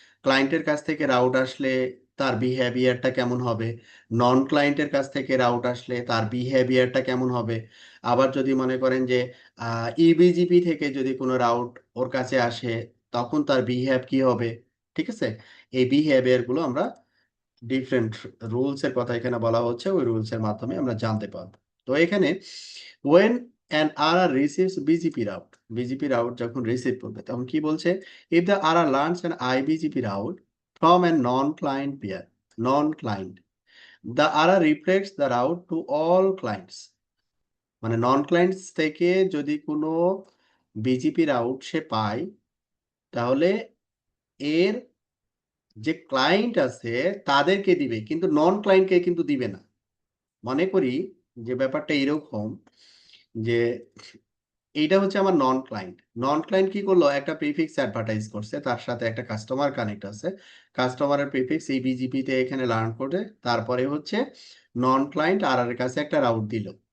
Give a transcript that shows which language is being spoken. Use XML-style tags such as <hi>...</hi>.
<bn>ক্লায়েন্টের কাছ থেকে রাউট আসলে তার বিহেভিয়ারটা কেমন হবে, নন ক্লায়েন্টের কাছ থেকে রাউট আসলে তার বিহেভিয়ারটা কেমন হবে। আবার যদি মনে করেন যে ইবিজিপি থেকে যদি কোনো রাউট ওর কাছে আসে তখন তার বিহেভ কি হবে। ঠিক আছে, এই বিহেভিয়ারগুলো আমরা ডিফারেন্ট রুলস এর কথা এখানে বলা হচ্ছে, ওই রুলস এর মাধ্যমে আমরা জানতে পারবো। তো এখানে</bn> <en>when an RR receives BGP route, BGP route</en> <bn>যখন রিসিভ করবে তখন কি বলছে,</bn> <en>if the RR learns an IBGP route from a non-client peer, non-client, the RR reflects the route to all clients।</en> <bn>মানে নন ক্লায়েন্টস থেকে যদি কোনো বিজিপি রাউট সে পায় তাহলে এর যে ক্লায়েন্ট আছে তাদেরকে দিবে, কিন্তু নন ক্লায়েন্টকে কিন্তু দিবে না। মনে করি যে ব্যাপারটা এরকম যে এইটা হচ্ছে আমার নন ক্লায়েন্ট, নন ক্লায়েন্ট কি করলো, একটা প্রিফিক্স অ্যাডভার্টাইজ করছে, তার সাথে একটা কাস্টমার কানেক্ট আছে, কাস্টমারের প্রিফিক্স এই বিজিপি তে এখানে লার্ন করে তারপরে হচ্ছে নন ক্লায়েন্ট আর এর কাছে একটা রাউট দিল।</bn>